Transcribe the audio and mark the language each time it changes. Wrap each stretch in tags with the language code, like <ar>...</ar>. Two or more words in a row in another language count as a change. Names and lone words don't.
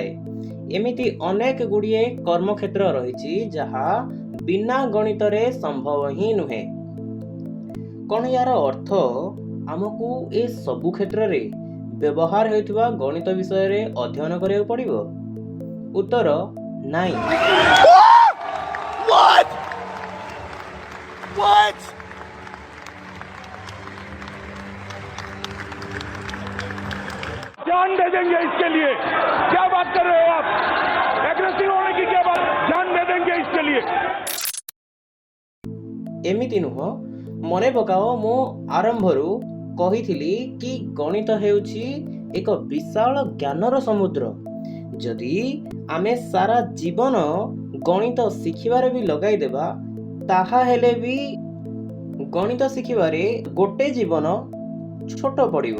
<or>ଏମିତି ଅନେକ ଗୁଡ଼ିଏ କର୍ମକ୍ଷେତ୍ର ରହିଛି ଯାହା ବିନା ଗଣିତରେ ସମ୍ଭବ ହିଁ ନୁହେଁ। କ'ଣ ଏହାର ଅର୍ଥ ଆମକୁ ଏ ସବୁ କ୍ଷେତ୍ରରେ ବ୍ୟବହାର ହେଉଥିବା ଗଣିତ ବିଷୟରେ ଅଧ୍ୟୟନ କରିବାକୁ ପଡ଼ିବ? ଉତ୍ତର ନାହିଁ।</or> <hi>जान दे देंगे इसके लिए। क्या बात कर रहे हो आप? एग्रेसिव होने की क्या बात? जान दे देंगे इसके लिए।</hi> <or>ଏମିତି ନୁହଁ। ମନେ ପକାଅ, ମୁଁ ଆରମ୍ଭରୁ କହିଥିଲି କି ଗଣିତ ହେଉଛି ଏକ ବିଶାଳ ଜ୍ଞାନର ସମୁଦ୍ର। ଯଦି ଆମେ ସାରା ଜୀବନ ଗଣିତ ଶିଖିବାରେ ବି ଲଗାଇଦେବା, ତାହେଲେ ବି ଗଣିତ ଶିଖିବାରେ ଗୋଟେ ଜୀବନ ଛୋଟ ପଡ଼ିବ।</or>